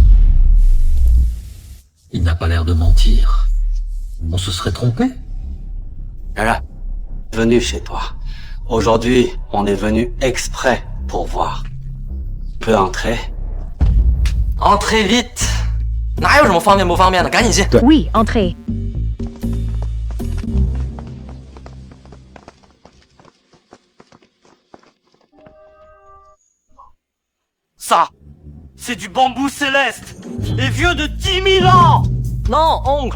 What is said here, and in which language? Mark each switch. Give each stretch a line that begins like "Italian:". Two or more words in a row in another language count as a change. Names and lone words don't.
French: Il n'a pas l'air de mentir. On se serait trompé? Voilà. Venu chez toi. Aujourd'hui, on est venu exprès pour voir. Tu peux entrer? Entrez vite.
Chinese: 哪有什么方便不方便的，赶紧进。
French: Oui, entrez. Ça, c'est du bambou céleste et vieux de 10 000 ans. Non, oncle.